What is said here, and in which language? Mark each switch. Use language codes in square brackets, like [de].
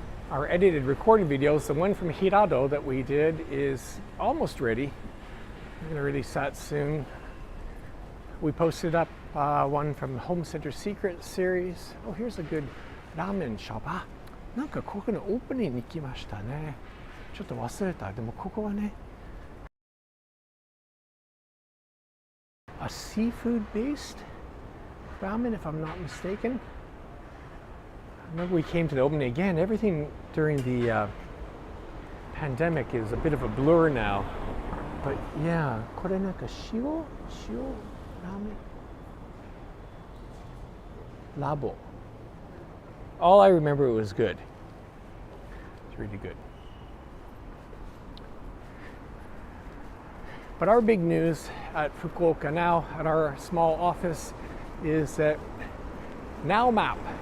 [en] Our edited recording videos, the one from Hirado that we did, is almost ready. We're going to release that soon. We posted up one from the Home Center Secret series. Oh, here's a good ramen shop. [ja] なんかここのオープニングに来ましたね。ちょっと忘れた。でもここはね、 [en] a seafood-based ramen, if I'm not mistaken. I remember we came to the opening again. Everything during the pandemic is a bit of a blur now. But yeah, [ja] これなんか塩ラーメンラボ. [en] All I remember, it was good. It's really good. But our big news at Fukuoka Now, at our small office, is that Now Map.